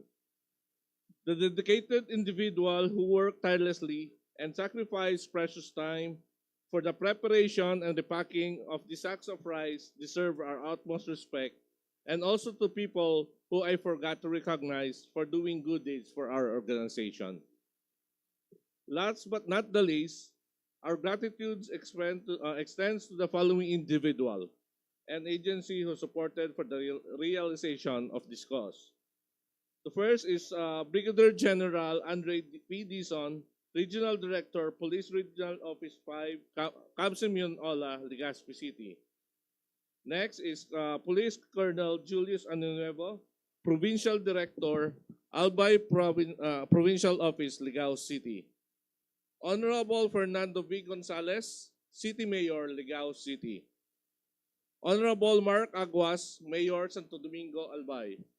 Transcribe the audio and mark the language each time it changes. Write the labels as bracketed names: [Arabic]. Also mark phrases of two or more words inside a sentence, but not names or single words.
[English] The dedicated individual who worked tirelessly and sacrificed precious time for the preparation and the packing of the sacks of rice deserve our utmost respect, and also to people who I forgot to recognize for doing good deeds for our organization. Last but not the least, our gratitude extends to the following individual and agency who supported for the realization of this cause. The first is Brigadier General Andre P. Dizon, Regional Director, Police Regional Office 5, Camp-Simeon Ola, Legazpi City. Next is Police Colonel Julius Anuevo, Provincial Director, Albay Provincial Office, Ligao City. Honorable Fernando V. Gonzalez, City Mayor, Ligao City. Honorable Mark Aguas, Mayor, Santo Domingo, Albay.